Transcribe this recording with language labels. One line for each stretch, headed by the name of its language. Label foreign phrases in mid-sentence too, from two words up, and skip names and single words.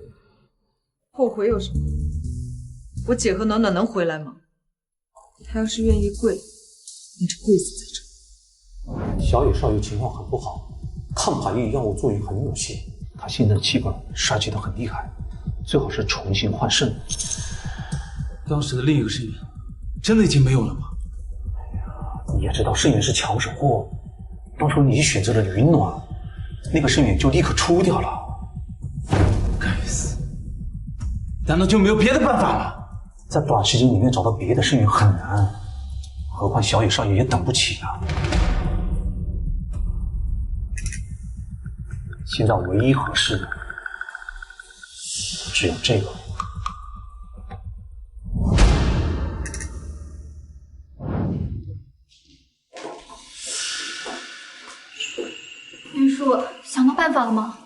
Chinese: 後悔有什麼？我姐和暖暖能回來嗎？他要是願意跪，你就跪死在這。小野少爺情況很不好，抗排異藥物作用很有限，他現在的氣管衰竭得很厲害，最好是重新換腎。當時的另一個腎源真的已經沒有了嗎？你也知道腎源是搶手貨，當初你選擇了雲暖，那個腎源就立刻出掉了。該死！難道就沒有別的辦法嗎？在短時間裡面找到別的腎源很難，何況小野少爺也等不起啊。現在唯一合適的只有這個。云舒，想到辦法了嗎？